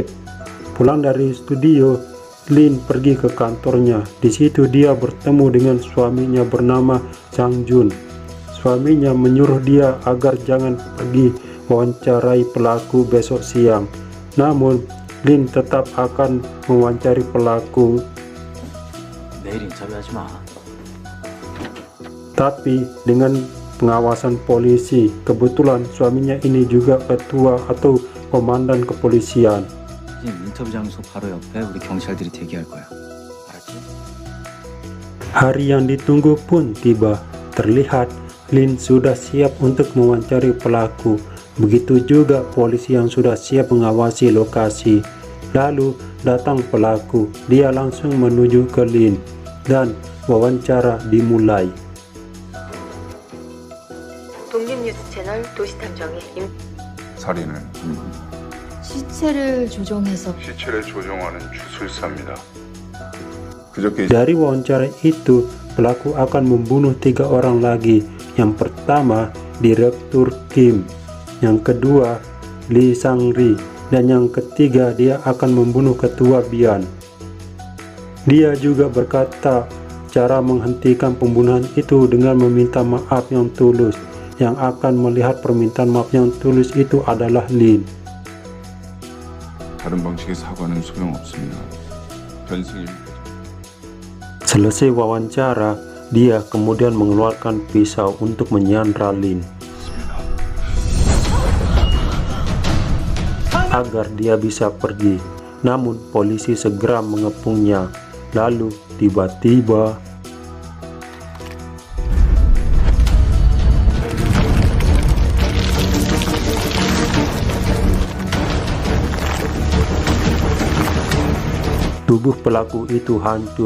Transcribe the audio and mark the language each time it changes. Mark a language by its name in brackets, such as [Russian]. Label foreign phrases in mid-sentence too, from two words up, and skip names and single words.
[Indonesian] Pulang dari studio, Lin pergi ke kantornya. Di situ dia bertemu dengan suaminya bernama Sang Jun. Suaminya menyuruh dia agar jangan pergi wawancarai pelaku besok siang. Namun, Lin tetap akan mewawancari pelaku. [Korean] 내일 인터뷰하지 마. [Indonesian] Tapi dengan pengawasan polisi, kebetulan suaminya ini juga ketua atau komandan kepolisian. [Korean] 지금 인터뷰 장소 바로 옆에 우리 경찰들이 대기할 거야. 알았지? [Indonesian] Hari yang ditunggu pun tiba. Terlihat Lin sudah siap untuk mewawancari pelaku. Begitu juga polisi yang sudah siap mengawasi lokasi. Lalu datang pelaku. Dia langsung menuju ke Lin dan wawancara dimulai. [Korean] 독립뉴스 채널 도시탐정의 살인은 시체를 조종해서 시체를 조종하는 주술사입니다. 그저께 [Indonesian] Dari wawancara itu, pelaku akan membunuh 3 orang lagi. Yang pertama, Direktur Kim. Yang kedua, Lee Sang-ri. Dan yang ketiga, dia akan membunuh Ketua Bian. Dia juga berkata cara menghentikan pembunuhan itu dengan meminta maaf yang tulus. yang akan melihat permintaan maaf yang tulus itu adalah Lin. [Korean] 다른 방식의 사과는 소용없습니다. 변승입니다. [Indonesian] Selesai wawancara, dia kemudian mengeluarkan pisau untuk menyandra Lin agar dia bisa pergi. Namun polisi segera mengepungnya. Lalu tiba-tiba tubuh pelaku itu hancur.